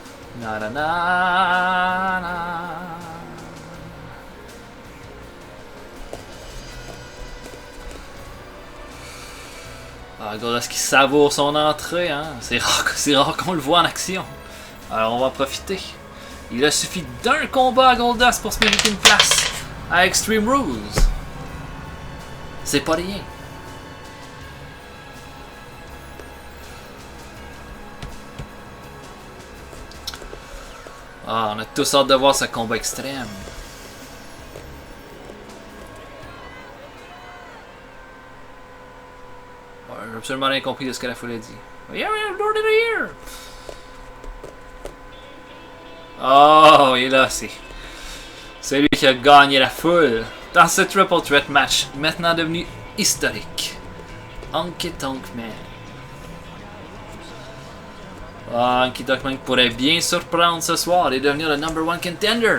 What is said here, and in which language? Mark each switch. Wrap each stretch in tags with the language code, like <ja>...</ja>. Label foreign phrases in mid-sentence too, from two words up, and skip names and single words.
<fr>Na na na na. Ah, Goldust qui savoure son entrée, hein. C'est rare qu'on le voit en action. Alors on va profiter. Il a suffi d'un combat à Goldust pour se mériter une place à Extreme Rules. C'est pas rien. Ah, on a tous hâte de voir ce combat extrême. Ouais, j'ai absolument rien compris de ce que la foule a dit.</fr> <en>Yeah, Lord of the Year!</en> <fr>Oh, et là, c'est lui qui a gagné la foule dans ce</fr> <en>Triple Threat match,</en> <fr>maintenant devenu historique. Honky Tonk Man. Ah, Honky Tonk Man pourrait bien surprendre ce soir et devenir le #1 contender.</fr>